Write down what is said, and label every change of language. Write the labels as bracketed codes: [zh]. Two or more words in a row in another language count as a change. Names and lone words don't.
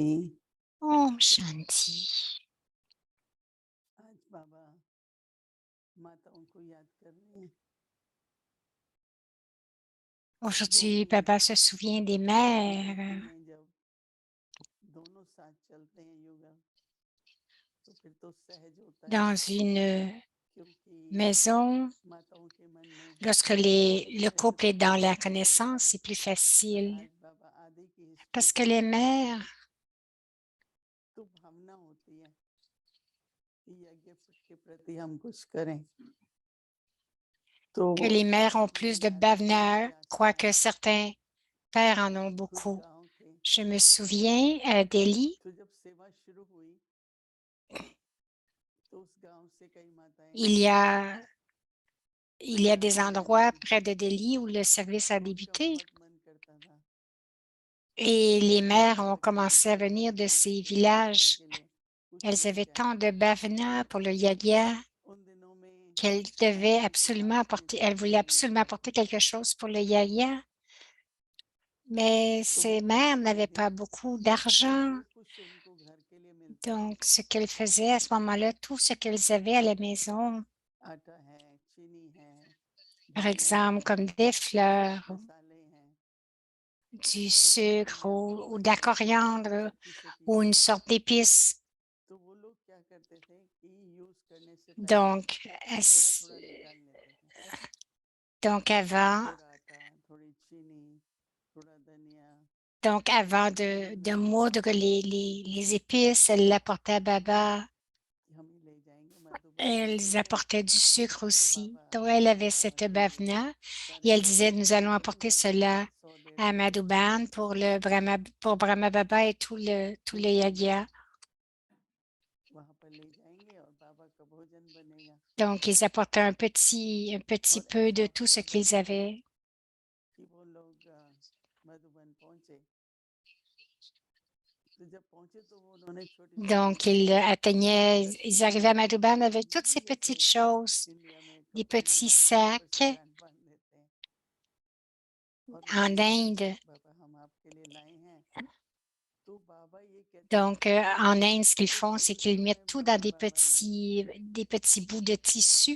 [hi] Om Shanti. आज बाबा माताओं को याद कर रहे हैं। [fr] Aujourd'hui, Baba se souvient des mères [hi] में जब दोनों साथ चलते हैं योगा तो फिर तो सहज होता है [fr] dans une [hi] क्योंकि [fr] maison. [hi] माताओं के मन में [fr] Lorsque le couple est dans la connaissance, c'est plus facile [hi] आज बाबा आदि की [fr] parce que les mères [hi] तो भावना होती है कि यज्ञ के प्रति हम कुछ करें तो [fr] que les mères ont plus de bhavna, quoique certains pères en ont beaucoup. Je me souviens à Delhi, [hi] तो जब सेवा शुरू हुई तो उस गांव से कई माताएं [fr] il y a, il y a des endroits près de Delhi où le service a débuté [hi] बहुत मन करता था [fr] et les mères ont commencé à venir de ces villages. Elles avaient tant de bhavana pour le yagya [hi] उन दिनों में [fr] qu'elles devaient absolument apporter, elles voulaient absolument apporter quelque chose pour le yagya. Mais ces mères n'avaient pas beaucoup d'argent. [hi] जो कुछ उनको घर के लिए मिलता [fr] Donc, ce qu'elles faisaient à ce moment-là, tout ce qu'elles avaient à la maison, [hi] आटा है चीनी है [fr] par [hi] धनिया [fr] exemple, [hi] है [fr] comme des fleurs, [hi] मसाले हैं [fr] du sucre ou de la coriandre [hi] छोटी छोटी [fr] ou une sorte d'épice. [hi] तो वो लोग क्या करते थे कि यूज करने से पहले [fr] Donc, [hi] थोड़ा थोड़ा निकाल लेते थे [fr] donc avant, [hi] थोड़ा आटा थोड़ी चीनी थोड़ा धनिया [fr] donc avant de moudre les épices, elles l'apportaient à Baba. [hi] कि हम ही ले जाएंगे मधुबन [fr] Elles apportaient du sucre [hi] तो [fr] aussi. [hi] बाबा [fr] Donc, elle avait [hi] बाबा [fr] cette [hi] के लिए [fr] bhavna et [hi] सारे [fr] elle disait, [hi] परिवार [fr] nous [hi] के [fr] allons [hi] लिए [fr] apporter [hi] बाबा के [fr] cela [hi] लिए 100 [fr] à [hi] थे [fr] Madhuban pour Brahma Baba et tout le yagya. [hi] वहां पर ले जाएंगे और बाबा का भोजन बनेगा [fr] Donc, ils apportaient un petit [hi] और [fr] peu [hi] ऐसा [fr] de tout ce [hi] अवसर [fr] qu'ils [hi] बना [fr] avaient. [hi] कि वो लोग मधुबन पहुंचे तो जब पहुंचे तो वो उन्होंने छोटी छोटी [fr] Donc, ils atteignaient, [hi] रखी [fr] ils arrivaient à Madhuban [hi] तो [fr] avec toutes [hi] नहीं [fr] ces [hi] जैसे [fr] petites choses, [hi] इंडिया में [fr] des [hi] कपड़े में [fr] petits [hi] बांध के ऊपर से [fr] sacs [hi] बैंड बांध देते हैं और [fr] en [hi] बोले [fr] Inde. [hi] बाबा हम आपके लिए लाए तो बाबा ये कहते हैं [fr] Donc, en Inde, ce qu'ils font, c'est qu'ils mettent tout dans des petits bouts de tissu.